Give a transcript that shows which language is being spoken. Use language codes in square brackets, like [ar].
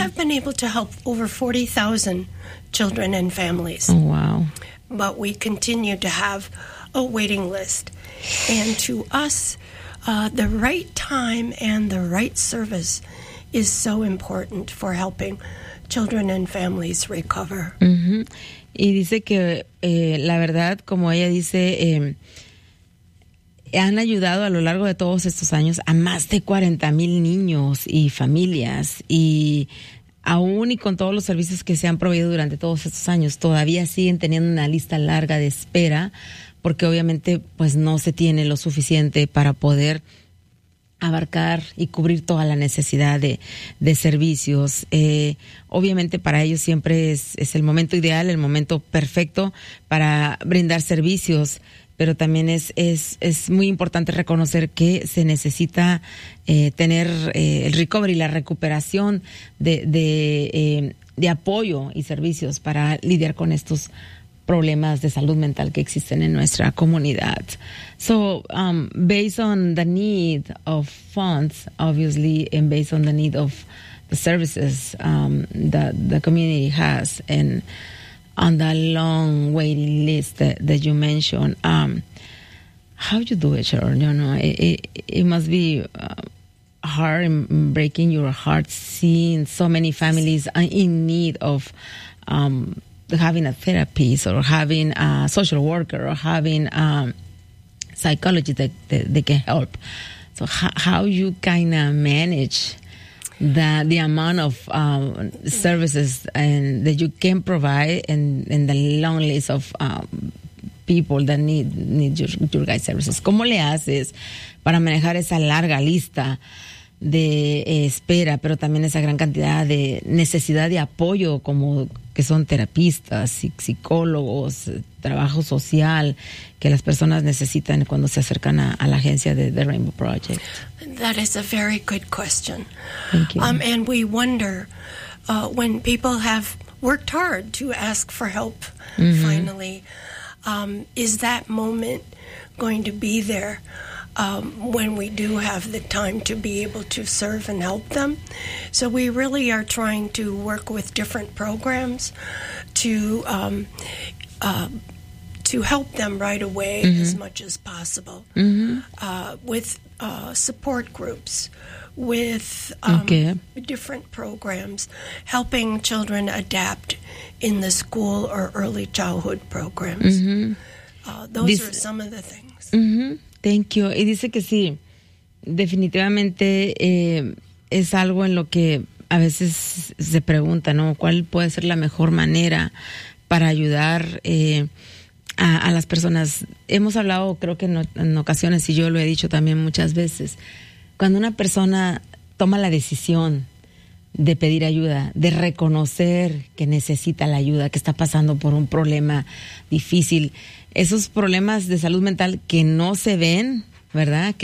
[en] have been able to help over 40,000 children and families. Oh, wow. But we continue to have a waiting list. And to us, the right time and the right service is so important for helping children and families recover. Mm-hmm. [es] Y dice que la verdad, como ella dice, han ayudado a lo largo de todos estos años a más de 40,000 niños y familias. Y aún y con todos los servicios que se han proveído durante todos estos años, todavía siguen teniendo una lista larga de espera, porque obviamente pues no se tiene lo suficiente para poder abarcar y cubrir toda la necesidad de servicios. Obviamente para ellos siempre es el momento ideal, el momento perfecto para brindar servicios, pero también es muy importante reconocer que se necesita tener el recovery, la recuperación de apoyo y servicios para lidiar con estos problemas de salud mental que existen en nuestra comunidad. [en] So, based on the need of funds, obviously, and based on the need of the services that the community has, and on the long waiting list that you mentioned, how you do it, Sharon? You know, it must be hard and breaking your heart seeing so many families in need of having a therapist or having a social worker or having a psychology that can help. So how you kind of manage the amount of services and that you can provide and the long list of people that need your guys' services? [es] ¿Cómo le haces para manejar esa larga lista de espera, pero también esa gran cantidad de necesidad de apoyo, como que son terapistas, psicólogos, trabajo social, que las personas necesitan cuando se acercan a la agencia de The Rainbow Project? [en] That is a very good question. Thank you. And we wonder when people have worked hard to ask for help, mm-hmm. finally, is that moment going to be there? When we do have the time to be able to serve and help them. So we really are trying to work with different programs to help them right away, mm-hmm. as much as possible, mm-hmm. With support groups, with different programs, helping children adapt in the school or early childhood programs. Mm-hmm. Those are some of the things. Mm-hmm. Thank you. [es] Y dice que sí, definitivamente es algo en lo que a veces se pregunta, ¿no? ¿Cuál puede ser la mejor manera para ayudar a las personas? Hemos hablado, creo que en ocasiones, y yo lo he dicho también muchas veces, cuando una persona toma la decisión de pedir ayuda, de reconocer que necesita la ayuda, que está pasando por un problema difícil, esos problemas de salud mental que no se ven, ¿verdad?